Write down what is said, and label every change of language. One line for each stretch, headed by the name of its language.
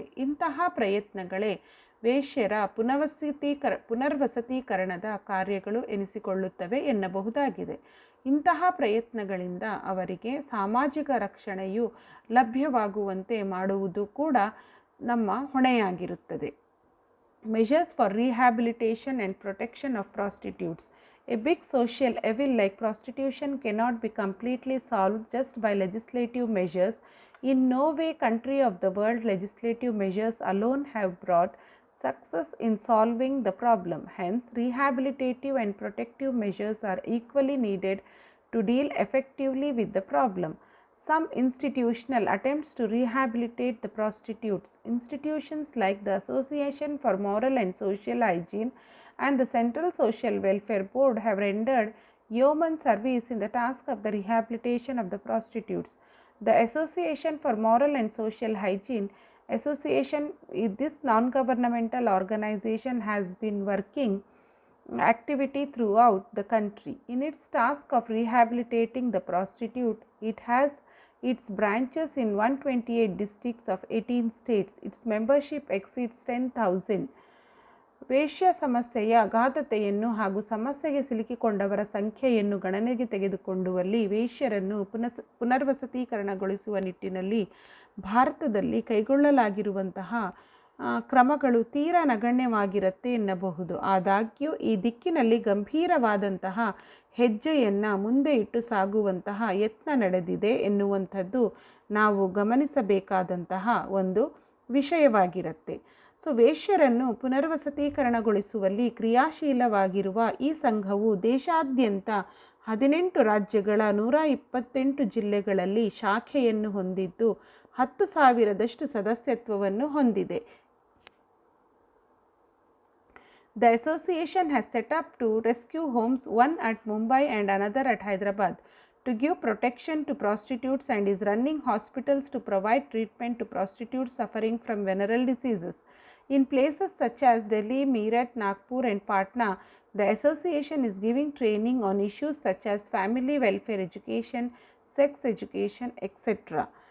Kannada: ಇಂತಹ ಪ್ರಯತ್ನಗಳೇ ವೇಶ್ಯರ ಪುನರ್ವಸತೀಕರಣದ ಕಾರ್ಯಗಳು ಎನಿಸಿಕೊಳ್ಳುತ್ತವೆ ಎನ್ನಬಹುದಾಗಿದೆ. ಇಂತಹ ಪ್ರಯತ್ನಗಳಿಂದ ಅವರಿಗೆ ಸಾಮಾಜಿಕ ರಕ್ಷಣೆಯು ಲಭ್ಯವಾಗುವಂತೆ ಮಾಡುವುದು ಕೂಡ ನಮ್ಮ ಹೊಣೆಯಾಗಿರುತ್ತದೆ.
English: Measures for rehabilitation and protection of prostitutes. A big social evil like prostitution cannot be completely solved just by legislative measures. In no way country of the world legislative measures alone have brought success in solving the problem. Hence, rehabilitative and protective measures are equally needed to deal effectively with the problem. Some institutional attempts to rehabilitate the prostitutes. Institutions like the Association for Moral and Social Hygiene and the Central Social Welfare Board have rendered yeoman service in the task of the rehabilitation of the prostitutes. The Association for Moral and Social Hygiene this non-governmental organization has been working activity throughout the country. In its task of rehabilitating the prostitute, it has its branches in 128 districts of 18 states. Its membership exceeds 10,000.
Kannada: ವೇಶ್ಯ ಸಮಸ್ಯೆಯ ಅಗಾಧತೆಯನ್ನು ಹಾಗೂ ಸಮಸ್ಯೆಗೆ ಸಿಲುಕಿಕೊಂಡವರ ಸಂಖ್ಯೆಯನ್ನು ಗಣನೆಗೆ ತೆಗೆದುಕೊಂಡುವಲ್ಲಿ ವೇಶ್ಯರನ್ನು ಪುನರ್ವಸತೀಕರಣಗೊಳಿಸುವ ನಿಟ್ಟಿನಲ್ಲಿ ಭಾರತದಲ್ಲಿ ಕೈಗೊಳ್ಳಲಾಗಿರುವಂತಹ ಕ್ರಮಗಳು ತೀರಾ ನಗಣ್ಯವಾಗಿರುತ್ತೆ ಎನ್ನಬಹುದು. ಆದಾಗ್ಯೂ ಈ ದಿಕ್ಕಿನಲ್ಲಿ ಗಂಭೀರವಾದಂತಹ ಹೆಜ್ಜೆಯನ್ನು ಮುಂದೆ ಇಟ್ಟು ಸಾಗುವಂತಹ ಯತ್ನ ನಡೆದಿದೆ ಎನ್ನುವಂಥದ್ದು ನಾವು ಗಮನಿಸಬೇಕಾದಂತಹ ಒಂದು ವಿಷಯವಾಗಿರುತ್ತೆ. ವೇಶ್ಯರನ್ನು ಪುನರ್ವಸತೀಕರಣಗೊಳಿಸುವಲ್ಲಿ ಕ್ರಿಯಾಶೀಲವಾಗಿರುವ ಈ ಸಂಘವು ದೇಶಾದ್ಯಂತ 18 ರಾಜ್ಯಗಳ 128 ಜಿಲ್ಲೆಗಳಲ್ಲಿ ಶಾಖೆಯನ್ನು ಹೊಂದಿದ್ದು 10,000 ಸದಸ್ಯತ್ವವನ್ನು ಹೊಂದಿದೆ.
English: The association has set up 2 rescue homes, one at Mumbai and another at Hyderabad, to give protection to prostitutes and is running hospitals to provide treatment to prostitutes suffering from venereal diseases. In places such as Delhi, Meerut, Nagpur and Patna, the association is giving training on issues such as family welfare education, sex education, etc.